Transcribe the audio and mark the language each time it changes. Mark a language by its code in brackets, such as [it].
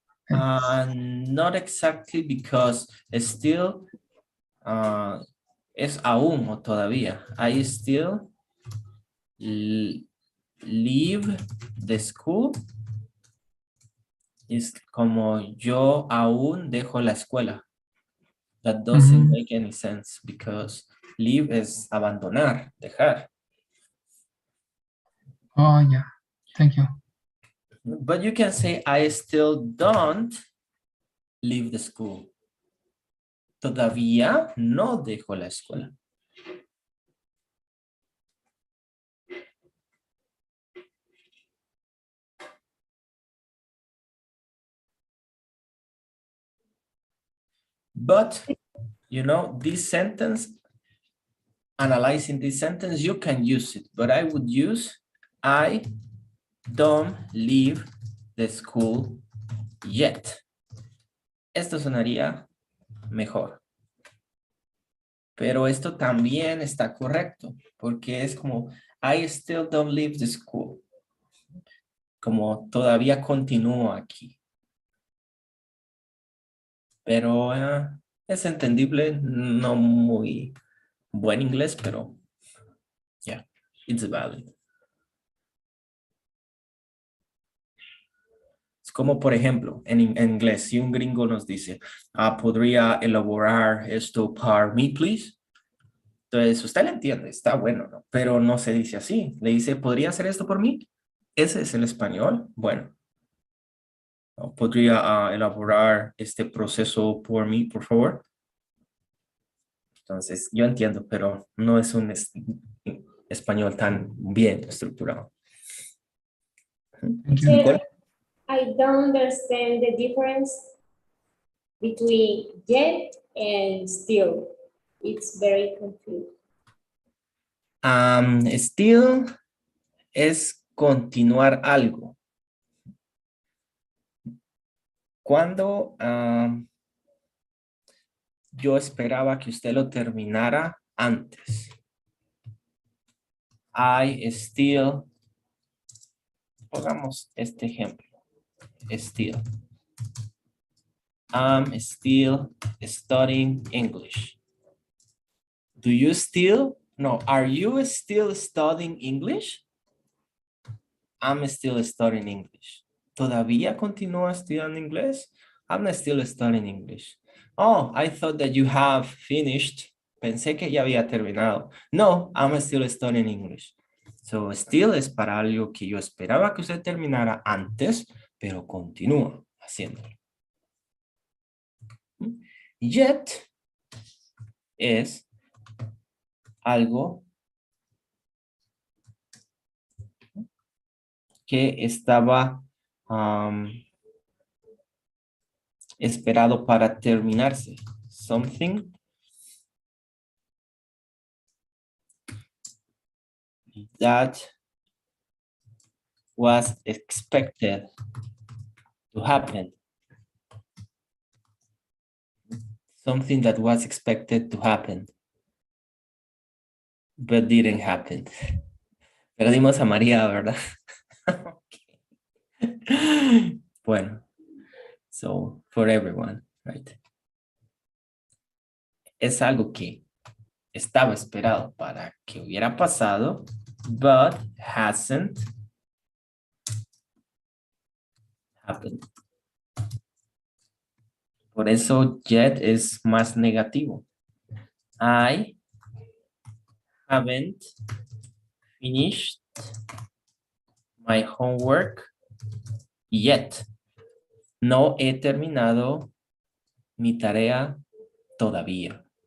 [en] Not exactly because [es] still es aún o todavía. [en] I still leave the school. [es] Es como yo aún dejo la escuela. [en] That doesn't make any sense because leave [es] es abandonar, dejar. [en] Oh, yeah. Thank you. But you can say, I still don't leave the school. [es] Todavía no dejo la escuela. [en] But, you know, this sentence, analyzing this sentence, you can use it, but I would use, I don't leave the school yet. [es] Esto sonaría mejor. Pero esto también está correcto, porque es como, [en] I still don't leave the school. [es] Como todavía continúo aquí. Pero es entendible, no muy buen inglés, pero yeah, [en] it's valid. [es] Es como, por ejemplo, en inglés, si un gringo nos dice, ¿podría elaborar esto para mí, please? Entonces, usted le entiende, está bueno, ¿no? Pero no se dice así. Le dice, ¿podría hacer esto por mí? Ese es el español. Bueno. ¿Podría elaborar este proceso por mí, por favor? Entonces, yo entiendo, pero no es un español tan bien estructurado. [en] Thank you. Nicole? I don't understand the difference between yet and still. It's very confusing. [es] Still es continuar algo. Cuando yo esperaba que usted lo terminara antes. [en] I still, [es] pongamos este ejemplo. [en] Still. I'm still studying English. Do you still? No, are you still studying English? I'm still studying English. [es] ¿Todavía continúa estudiando inglés? [en] I'm still studying English. Oh, I thought that you have finished. [es] Pensé que ya había terminado. [en] No, I'm still studying English. [es] So, still es para algo que yo esperaba que usted terminara antes, pero continúa haciéndolo. Yet es algo que estaba esperado para terminarse. [en] Something that was expected to happen. Something that was expected to happen, but didn't happen. [es] Perdimos a María, ¿verdad? [en] Okay. Bueno, so for everyone, right? [es] Es algo que estaba esperado para que hubiera pasado, [en] but hasn't happened. [es] Por eso yet es más negativo. [en] I haven't finished my homework yet. [es] No he terminado mi tarea todavía.